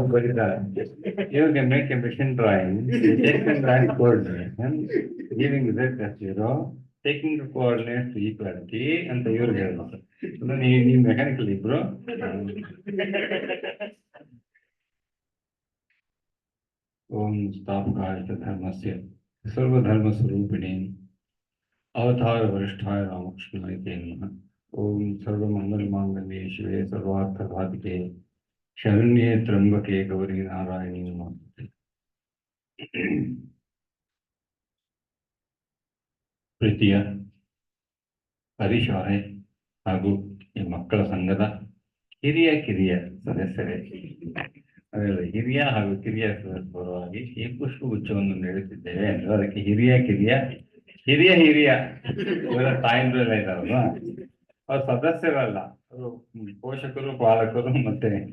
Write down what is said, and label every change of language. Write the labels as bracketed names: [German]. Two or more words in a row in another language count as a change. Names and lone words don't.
[English] You can make a machine drawing, taking right coordination, giving z as 0, taking the coordinates to equality, and the you get you mechanically, bro. [Sanskrit] ॐ स्थापकाय धर्मस्य सर्वधर्म स्वरूपिणी अवतार वरिष्ठाय रामकृष्ण नमः. ॐ सर्वमङ्गल माङ्गल्ये शिवे सर्वार्थ साधिके शरण्ये त्र्यम्बके गौरि नारायणि नमस्ते. [Kannada] ಪ್ರೀತಿಯ ಹರೀಶ್ ಅವರೇ ಹಾಗೂ ಈ ಮಕ್ಕಳ ಸಂಘದ ಹಿರಿಯ ಕಿರಿಯ ಸದಸ್ಯರೇ, ಹಿರಿಯ ಹಾಗೂ ಕಿರಿಯ ಪರವಾಗಿ ಈ ಪುಷ್ಪಗುಚ್ಛವನ್ನು ನೀಡುತ್ತಿದ್ದೇವೆ ಅಂದ್ರೆ ಅದಕ್ಕೆ ಹಿರಿಯ ಕಿರಿಯ ಹಿರಿಯ ಹಿರಿಯ ಇವರ ತಾಯಿಂದ್ರೆಲ್ಲ ಇದ್ದಾರಲ್ವಾ, ಅವ್ರ ಸದಸ್ಯರಲ್ಲ, ಅವರು ಪೋಷಕರು, ಪಾಲಕರು ಮತ್ತೆ